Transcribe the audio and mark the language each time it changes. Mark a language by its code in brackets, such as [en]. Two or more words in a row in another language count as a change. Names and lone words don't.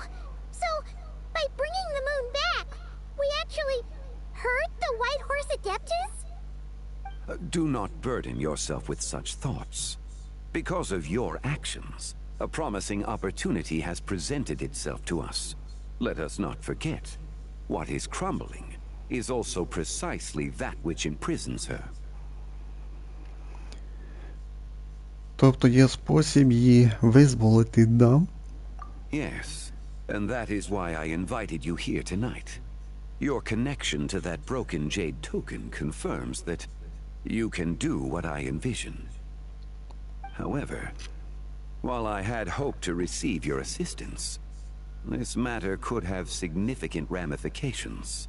[en] So, by bringing the moon back, we actually hurt the White Horse Adeptus? Do not burden yourself with such thoughts. Because of your actions, a promising opportunity has presented itself to us. Let us not forget, what is crumbling is also precisely that which imprisons her. [uk] Тобто є спосіб її визволити, да? [en] Yes, and that is why I invited you here tonight. Your connection to that broken jade token confirms that you can do what I envision. However, while I had hoped to receive your assistance, this matter could have significant ramifications.